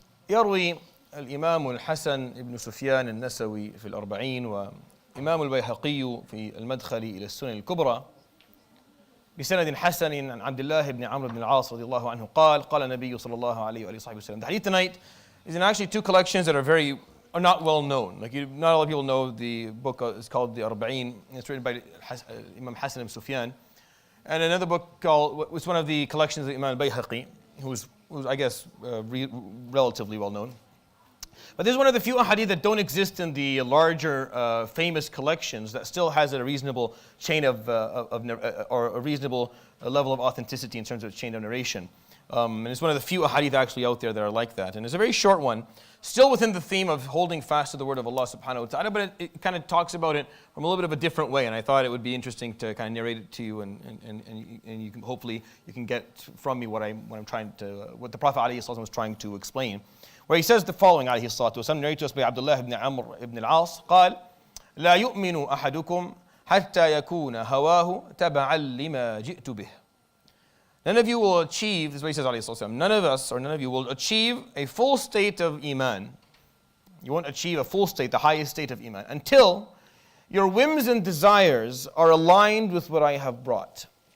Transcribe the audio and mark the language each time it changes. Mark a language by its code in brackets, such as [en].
[ar] يروي الإمام الحسن ابن سفيان النسوي في الأربعين وإمام البيهقي في المدخل إلى السنن الكبرى بسند حسن عن عبد الله بن عمرو بن العاص رضي الله عنه قال النبي صلى الله عليه وصحبه وسلم. [en] The hadith tonight is in actually two collections that are not well known. Not a lot of people know the book is called the الأربعين. It's written by Imam Hassan ibn Sufyan. And another book called, it's one of the collections of Imam al-Bayhaqi, who's I guess relatively well known. But this is one of the few hadith that don't exist in the larger famous collections that still has a reasonable chain or a reasonable level of authenticity in terms of chain of narration. And it's one of the few hadith actually out there that are like that. And it's a very short one, still within the theme of holding fast to the word of Allah subhanahu wa ta'ala, but it kind of talks about it from a little bit of a different way. And I thought it would be interesting to kind of narrate it to you, and you can hopefully you can get from me what the Prophet ﷺ was trying to explain. Where he says the following, [ar] عليه الصلاة والسلام, [en] narrated to us by Abdullah ibn Amr ibn العاص, [ar] قال لا يؤمن أحدكم حتى يكون هواه تبعا لما جئت به. [en] None of you will achieve, this is what he says, [ar] عليه الصلاة والسلام, [en] none of you will achieve a full state of iman. You won't achieve a full state, the highest state of iman, until your whims and desires are aligned with what I have brought.